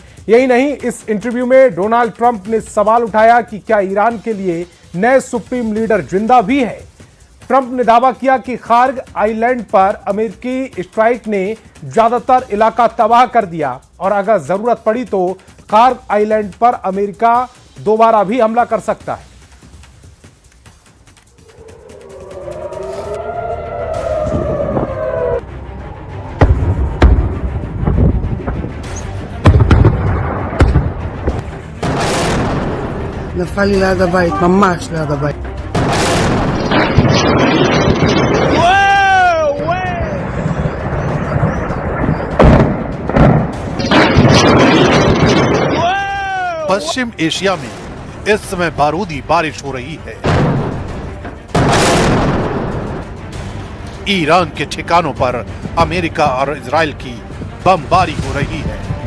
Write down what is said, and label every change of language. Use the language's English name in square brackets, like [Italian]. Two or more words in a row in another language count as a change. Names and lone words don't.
[Hindi] यही नहीं, इस इंटरव्यू में डोनाल्ड ट्रंप ने सवाल उठाया कि क्या ईरान के लिए नए [English] supreme leader [Hindi] जिंदा भी है। ट्रंप ने दावा किया कि खार्ग आइलैंड पर अमेरिकी स्ट्राइक ने ज्यादातर इलाका तबाह कर दिया और अगर जरूरत पड़ी तो खार्ग आइलैंड पर अमेरिका दोबारा भी हमला कर सकता है। [Hebrew] נפל לי ליד הבית, ממש ליד הבית. [Hindi] पश्चिम एशिया में इस समय बारूदी बारिश हो रही है। ईरान के ठिकानों पर अमेरिका और इजराइल की बमबारी हो रही है।